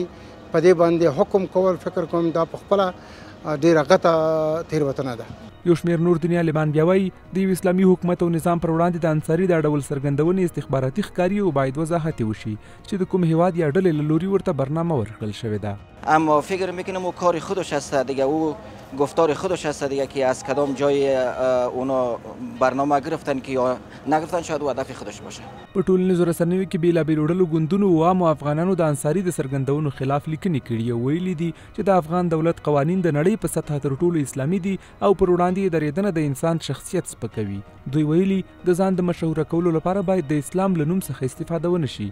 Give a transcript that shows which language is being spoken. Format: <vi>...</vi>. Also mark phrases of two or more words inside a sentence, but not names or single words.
<ps>په دې باندې حکم کول فکر کوم دا په خپله ډېره غټه تېروتنه ده. یو شمېر نور دیني عالمان بیا وایي د یو اسلامي حکومت او نظام پر وړاندې د انصاري دا ډول څرګندونې استخباراتي ښکاري او باید وضاحت وشي چې د کوم هیواد یا ډلې له لوري ورته برنامه ورکړل شوې ده.</ps> <fa>اما فکر میکنم او کار خودش هست دیگه، او گفتار خودش هست دیگه که از کدام جای اونا برنامه گرفتن که یا نگرفتن شاید او هدف خودش باشه.</fa> <ps>په ټولنیزو رسنیو کې بېلابېلو ډلو ګوندونو او عامو افغانانو د انصاري د څرګندونو خلاف لیکنې کړي او ویلي دي چې د افغان دولت قوانین د نړۍ په سطحه تر ټولو اسلامي دي او پر وړاندې یې درېدنه د انسان شخصیت سپکوي. دوی ویلي د ځان د مشهوره کولو لپاره باید د اسلام له نوم څخه استفاده ونه شي.</ps>